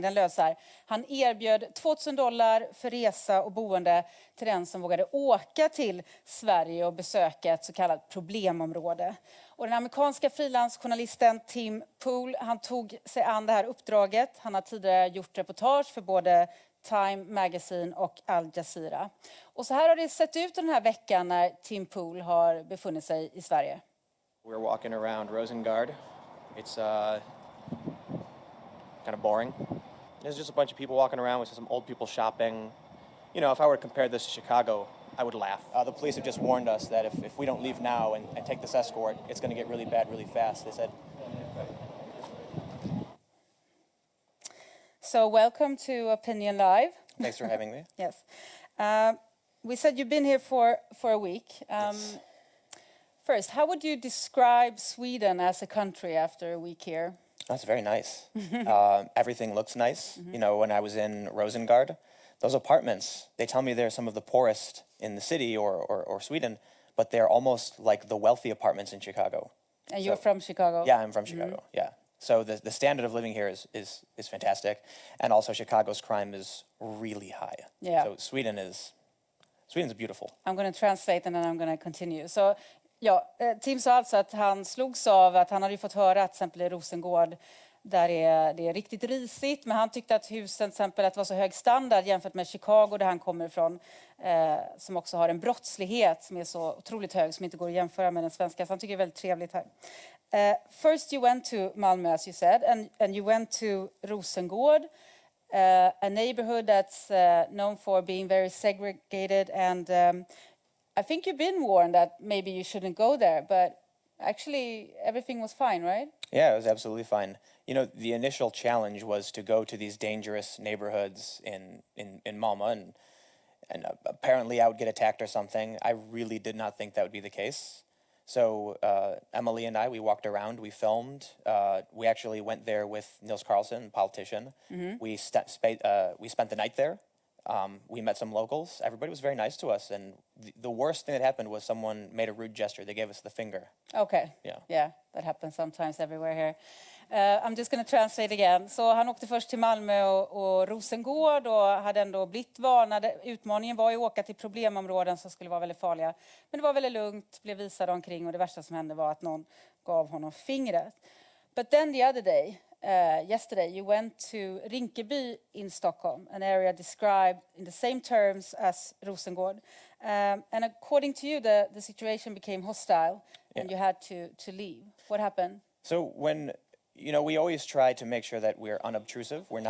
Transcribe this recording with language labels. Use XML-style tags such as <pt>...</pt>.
<sv>Den löd så här: han erbjöd $2000 för resa och boende till den som vågade åka till Sverige och besöka ett så kallat problemområde. Och den amerikanska frilansjournalisten Tim Pool, han tog sig an det här uppdraget. Han har tidigare gjort reportage för både Time Magazine och Al Jazeera. Och så här har det sett ut den här veckan när Tim Pool har befunnit sig i Sverige.</sv> <en>We're walking around Rosengard. It's kind of boring. There's just a bunch of people walking around. We see some old people shopping. You know, if I were to compare this to Chicago, I would laugh. The police have just warned us that if we don't leave now and take this escort, it's going to get really bad really fast. They said. So welcome to Opinion Live. Thanks for having me. Yes. We said you've been here for a week. Yes. First, how would you describe Sweden as a country after a week here? That's very nice. Everything looks nice. You know, when I was in Rosengard, those apartments, they tell me they're some of the poorest in the city or Sweden, but they're almost like the wealthy apartments in Chicago. And you're from Chicago? Yeah, I'm from Chicago, yeah. So the standard of living here is fantastic. And also Chicago's crime is really high. Yeah. So Sweden's beautiful. I'm going to translate and then I'm going to continue.</en> <sv>Så ja, Tim sa alltså att han slogs av att han hade ju fått höra att till exempel i Rosengård där det är riktigt risigt, men han tyckte att husen till exempel att det var så hög standard jämfört med Chicago där han kommer ifrån, som också har en brottslighet som är så otroligt hög som inte går att jämföra med den svenska. Så han tycker det är väldigt trevligt här.</sv> <en>First you went to Malmö, as you said, and you went to Rosengård, a neighborhood that's known for being very segregated, and I think you've been warned that maybe you shouldn't go there, but actually everything was fine, right? Yeah, it was absolutely fine. You know, the initial challenge was to go to these dangerous neighborhoods in Malmö, and apparently I would get attacked or something. I really did not think that would be the case. So Emily and I, we walked around, we filmed. We actually went there with Nils Carlson, politician. Mm-hmm. We spent the night there. We met some locals. Everybody was very nice to us. And the worst thing that happened was someone made a rude gesture. They gave us the finger. Okay. Yeah, that happens sometimes everywhere here. I'm just going to translate again.</en> <sv>Så han åkte först till Malmö och Rosengård och hade ändå blivit varnad. Utmaningen var ju att åka till problemområden som skulle vara väldigt farliga. Men det var väldigt lugnt, blev visad omkring och det värsta som hände var att någon gav honom fingret.</sv> <en>But then the other day, yesterday, you went to Rinkeby in Stockholm, an area described in the same terms as Rosengård. And according to you, the situation became hostile and you had to leave. What happened? So we always try to make sure that we're unobtrusive.</en>